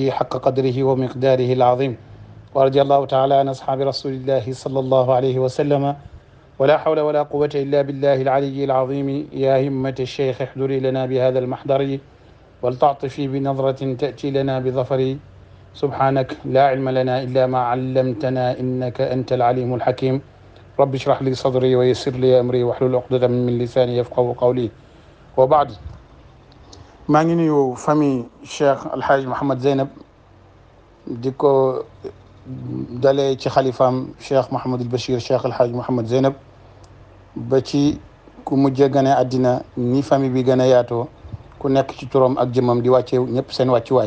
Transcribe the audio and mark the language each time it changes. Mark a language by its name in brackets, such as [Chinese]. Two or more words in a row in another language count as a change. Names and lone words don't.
[Arabic] حق قدره ومقداره العظيم ورضي الله تعالى عن أصحاب رسول الله صلى الله عليه وسلم ولا حول ولا قوة إلا بالله العلي العظيم يا همة الشيخ احضري لنا بهذا المحضر ولتعطفي بنظرة تأتي لنا بظفر سبحانك لا علم لنا إلا ما علمتنا إنك أنت العليم الحكيم رب اشرح لي صدري ويسر لي أمري واحلل عقدة من لساني يفقهوا قولي وبعد. [Wolof] maa ngi nuyu famille Cheikh Alhaaj Mouhamed Zeynab di ko dalee ci xalifaam Cheikh Mouhamadul Bachir Cheikh Alhaaj Mouhamed Zeynab ba ci ku mujjee gane àddina ni famille bi gën a yaatoo ku nekk ci turam ak jëmmam di wàcce ñëpp seen wàccuwaay.